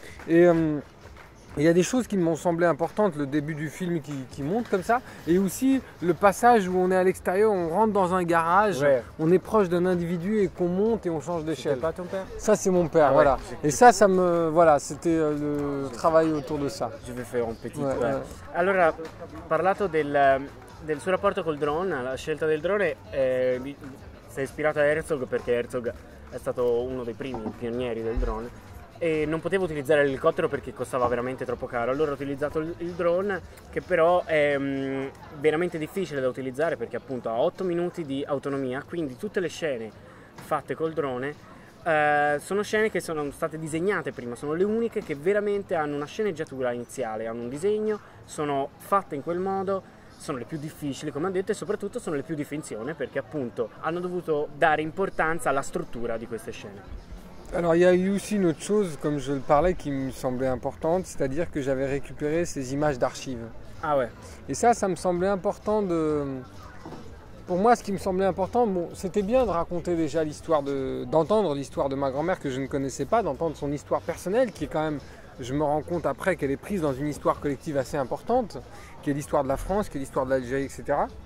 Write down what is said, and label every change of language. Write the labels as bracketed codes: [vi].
[fr] Et il y a des choses qui m'ont semblé importantes, le début du film qui monte comme ça, et aussi le passage où on est à l'extérieur, on rentre dans un garage, on est proche d'un individu et qu'on monte et on change d'échelle. C'est pas ton père? Ça c'est mon père, voilà. Et ça me... Voilà, c'était le travail autour de ça. Je vais faire un petit... [it] Allora, parlato del suo rapporto col drone, la scelta del drone, si è ispirato a Herzog perché Herzog è stato uno dei primi pionieri del drone. E non potevo utilizzare l'elicottero perché costava veramente troppo caro, allora ho utilizzato il drone, che però è veramente difficile da utilizzare perché appunto ha 8 minuti di autonomia, quindi tutte le scene fatte col drone sono scene che sono state disegnate prima, sono le uniche che veramente hanno una sceneggiatura iniziale, hanno un disegno, sono fatte in quel modo, sono le più difficili come ho detto, e soprattutto sono le più di finzione perché appunto hanno dovuto dare importanza alla struttura di queste scene. [fr] Alors il y a eu aussi une autre chose, comme je le parlais, qui me semblait importante, c'est-à-dire que j'avais récupéré ces images d'archives. Ah ouais. Et ça me semblait important de... Pour moi, ce qui me semblait important, bon, c'était bien de raconter déjà d'entendre l'histoire de ma grand-mère que je ne connaissais pas, d'entendre son histoire personnelle, qui est quand même, je me rends compte après qu'elle est prise dans une histoire collective assez importante, qui est l'histoire de la France, qui est l'histoire de l'Algérie, etc.